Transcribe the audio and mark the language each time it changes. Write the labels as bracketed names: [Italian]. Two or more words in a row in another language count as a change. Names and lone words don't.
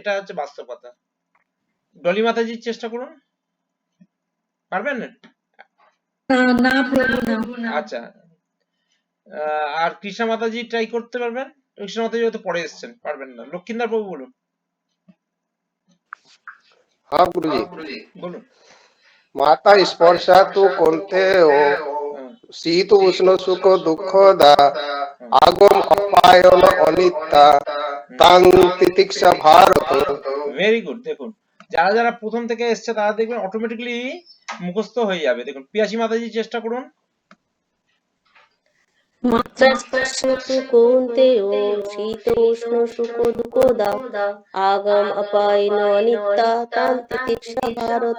[Bangla] এটা হচ্ছে বাস্তব কথা। ডলি মাতাজির চেষ্টা করুন, পারবেন? না প্রভু না। আচ্ছা আর কৃষ্ণা মাতাজি ট্রাই করতে পারবেন? কৃষ্ণা মাতাজি হয়তো পরে এসছেন, পারবেন না। লক্ষিন্দর বাবু বলুন। [Hindi] हाँ गुरु जी। [Bangla] বলুন। [Sanskrit] माता स्पर्शा तु कौन्तेयो शीत उष्ण सुख दुःख दा आगम अपायन अनित्या तां तितिक्षा भारत। [English] very good. [Bangla] দেখুন যারা যারা প্রথম থেকে এসছে তারা দেখবেন অটোমেটিক্যালি মুখস্থ হয়ে যাবে। দেখুন পিয়াসী মাতাজি চেষ্টা করুন। [Sanskrit] মাত্রা স্পর্শন্তু কৌন্তেয় শীত উষ্ণ সুখ দুঃখদা আগম অপায়ন অনিত্যা তান তিতিক্ষা ভারত।